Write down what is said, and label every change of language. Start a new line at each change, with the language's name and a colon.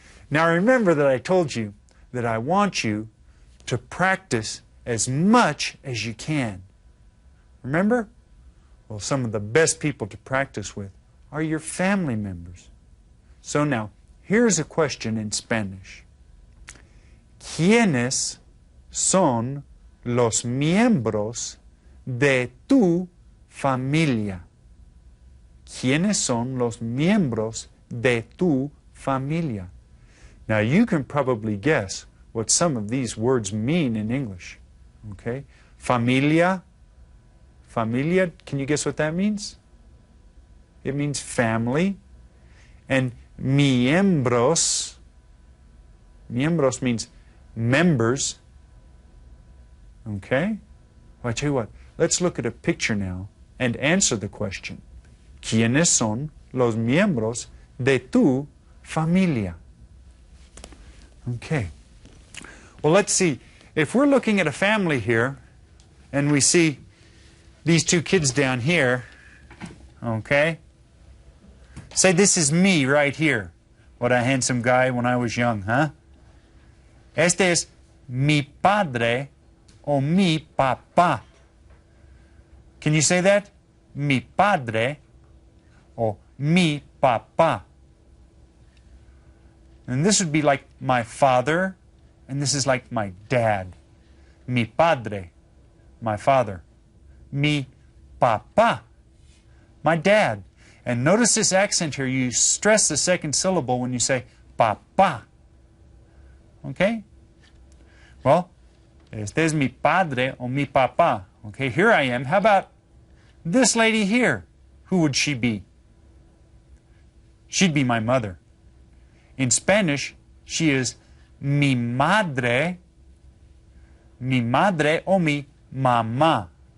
English: Now remember that I told you that I want you to practice as much as you can. Remember? Well, some of the best people to practice with are your family members. So now, here's a question in Spanish.
Spanish: ¿Quiénes son los miembros de tu familia? ¿Quiénes son los miembros de tu familia?
English: Now, you can probably guess what some of these words mean in English. Okay? Familia. Familia, can you guess what that means? It means family. And miembros. Miembros means members. Okay? Well, I tell you what, let's look at a picture now and answer the question.
Spanish: ¿Quiénes son los miembros de tu familia?
English: Okay. Well, let's see. If we're looking at a family here, and we see these two kids down here, okay? Say this is me right here. What a handsome guy when I was young, huh?
Spanish: Este es mi padre o mi papá.
English: Can you say that?
Spanish: Mi padre o mi papá.
English: And this would be like my father, and this is like my dad.
Spanish: Mi padre,
English: my father.
Spanish: Mi papá,
English: my dad. And notice this accent here. You stress the second syllable when you say papá. Okay?
Spanish: Well, este es mi padre o mi papá.
English: Okay, here I am. How about this lady here? Who would she be? She'd be my mother. In Spanish, she is
Spanish: mi madre o mi mamá.